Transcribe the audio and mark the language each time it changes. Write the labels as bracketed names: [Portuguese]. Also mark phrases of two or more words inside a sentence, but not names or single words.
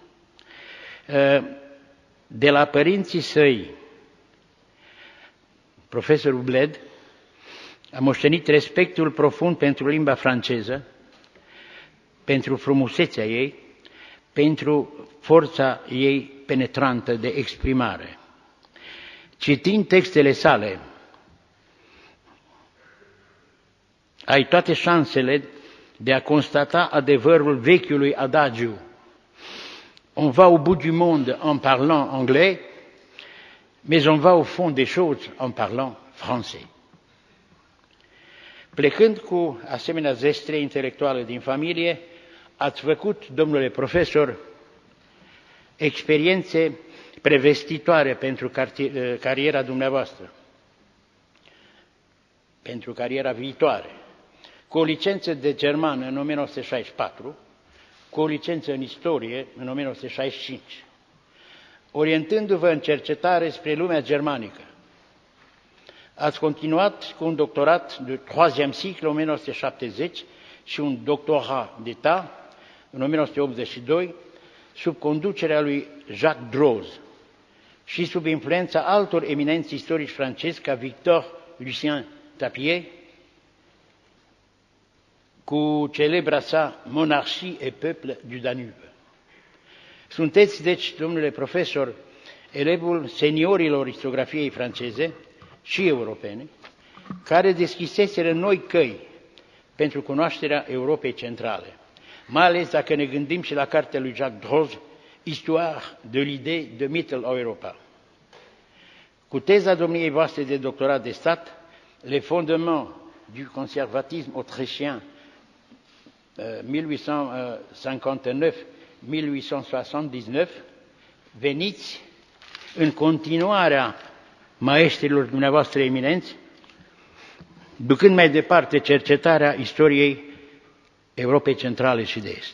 [Romanian] De la părinții săi, profesorul Bled a moștenit respectul profund pentru limba franceză, pentru frumusețea ei, pentru forța ei penetrantă de exprimare. Citind textele sale, ai toate șansele de a constata adevărul vechiului adagiu. [French] On va au bout du monde en parlant anglais, mais on va au fond des choses en parlant français. [Romanian] Plecând cu asemenea zestre intelectuale din familie, ați făcut, domnule profesor, experiențe prevestitoare pentru cariera dumneavoastră, pentru cariera viitoare, cu o licență de germană în 1964, cu o licență în istorie în 1965, orientându-vă în cercetare spre lumea germanică. Ați continuat cu un doctorat [French] de troisième cycle [Romanian] în 1970 și un doctorat d'État în 1982, sub conducerea lui Jacques Droz și sub influența altor eminenți istorici francezi ca Victor Lucien Tapier, cu celebra sa Monarchie et peuple du Danube. Sunteți, deci, domnule profesor, elevul seniorilor istoriografiei franceze și europene, care deschiseseră noi căi pentru cunoașterea Europei centrale, mai ales dacă ne gândim și la cartea lui Jacques Droz, Histoire de l'idée de Mitteleuropa. Cu teza domniei voastre de doctorat de stat, Les fondements du conservatisme autrichien 1859-1879, veniți în continuarea maestrilor dumneavoastră eminenți, ducând mai departe cercetarea istoriei Europei Centrale și de Est.